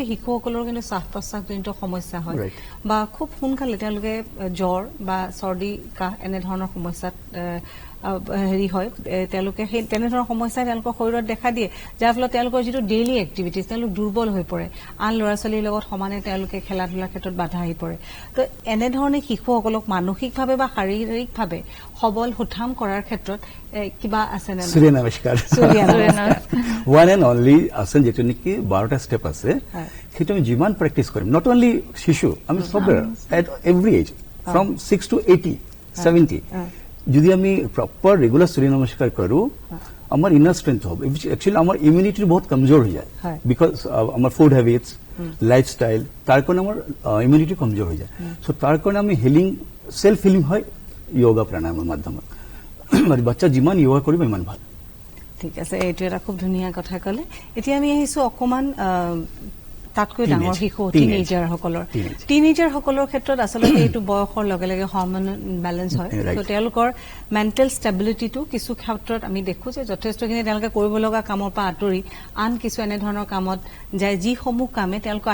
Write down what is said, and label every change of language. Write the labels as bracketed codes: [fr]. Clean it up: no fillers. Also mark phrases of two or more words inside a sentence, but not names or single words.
[as] শিশুসকলৰ কিন্তু শ্বাস প্ৰশ্বাসজনিত সমস্যা হয় বা খুব সোনকালে তেওঁলোকে জ্বৰ বা চৰ্দি কাহ এনে ধৰণৰ সমস্যাত হেৰি হয় তেওঁলোকে সেই তেনেধৰণৰ সমস্যাই তেওঁলোকৰ শৰীৰত দেখা দিয়ে যাৰ ফলত তেওঁলোকৰ যিটো [en] daily activities [as] তেওঁলোক দুৰ্বল হৈ পৰে আন ল'ৰা ছোৱালীৰ লগত সমানে তেওঁলোকে খেলা ধূলাৰ ক্ষেত্ৰত বাধা আহি পৰে তো এনেধৰণে শিশুসকলক মানসিকভাৱে বা শাৰীৰিকভাৱে সবল সুঠাম কৰাৰ ক্ষেত্ৰত কিবা আছে নে সূৰ্য নমস্কাৰ [en] one and only [as] আসন যেটো নেকি 12টা স্টেপ আছে সেইটো আমি যিমান প্ৰেক্টিছ কৰিম [en] not only [as] শিশু [bn] আমি সবে [en] at every age from 6 to 80 70 [bn] যদি আমি [en] proper regular [bn] সূর্য নমস্কার করু আমার [en] inner strength [bn] হবে एक्चुअली আমার ইমিউনিটি বহুত কমজোর হয়ে যায় বিকজ আমার [en] food habits lifestyle [bn] তার কারণে আমার ইমিউনিটি কমজোর হয়ে যায় সো তার কারণে আমি হিলিং [en] self healing [bn] হয় যোগা প্রাণায়ামের মাধ্যমে আর বাচ্চা যিমান যোগা করবে ইমান ভাল [as] ঠিক আছে এইটো এটা খুব ধুনীয়া কথা কলে এতিয়া আমি আহিছো অকমান তাতকৈ ডাঙৰ শিশু টিনেজাৰ সকলৰ ক্ষেত্ৰত আচলতে এইটো বয়সৰ লগে লগে [en] hormone balance [as] হয় তো তেওঁলোকৰ মেন্টেল ষ্টেবিলিটিটো কিছু ক্ষেত্ৰত আমি দেখো যে যথেষ্টখিনি তেওঁলোকে কৰিব লগা কামৰ পৰা আঁতৰি আন কিছু এনে ধৰণৰ কামত যায় যিসমূহ কামে তেওঁলোকৰ